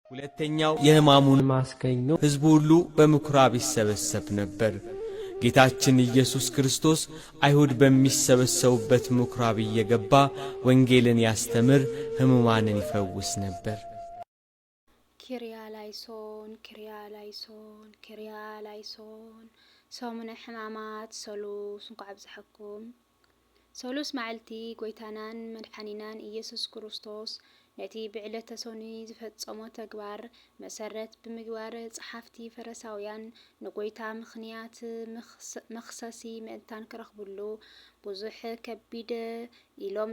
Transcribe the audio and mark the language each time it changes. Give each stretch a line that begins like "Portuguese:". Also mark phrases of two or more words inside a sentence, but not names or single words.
Amharic: ሁለተኛው የሕማሙን ማስከኞ ሕዝቡ ሁሉ በምኵራብ ይሰበሰብ ነበር። ጌታችን ኢየሱስ ክርስቶስ አይሁድ በሚሰበሰቡበት ምኵራብ እየገባ ወንጌልን ያስተምር፣ ሕሙማንን ይፈውስ ነበር።
Greek: Κύριε ελέησον Κύριε ελέησον Κύριε ελέησον
Tigrinya: ሰሙነ ሕማማት ሰሉስ እንኳዕ ብዝሐኩም ሰሉስ መዓልቲ ጎይታናን መድሓኒናን ኢየሱስ ክርስቶስ ነቲ ብዕለተ ሰኒ ዝፈጸሞ ተግባር መሰረት ብምግባር ጸሓፍቲ ፈሪሳውያን ንጎይታ ምኽንያት መኽሰሲ ምእንታን ክረኽብሉ ብዙሕ ከቢድ ኢሎም